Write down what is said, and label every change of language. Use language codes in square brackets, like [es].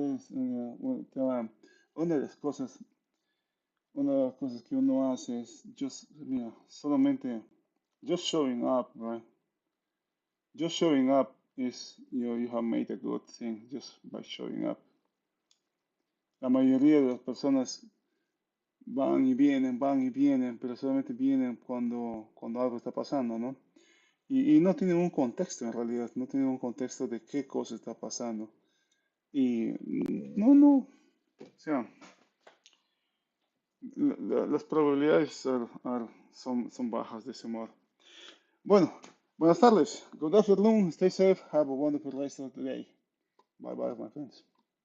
[es] Una de las cosas, una de las cosas que uno hace es mira, solamente, [en] just showing up, right? Just showing up is, you have made a good thing just by showing up. [es] La mayoría de las personas van y vienen, pero solamente vienen cuando algo está pasando, ¿no? Y no tienen un contexto en realidad, no tienen un contexto de qué cosa está pasando. Y no, o sea, las probabilidades son bajas de ese modo. Bueno, buenas tardes. [en] Good afternoon. Stay safe. Have a wonderful rest of the day. Bye bye, my friends.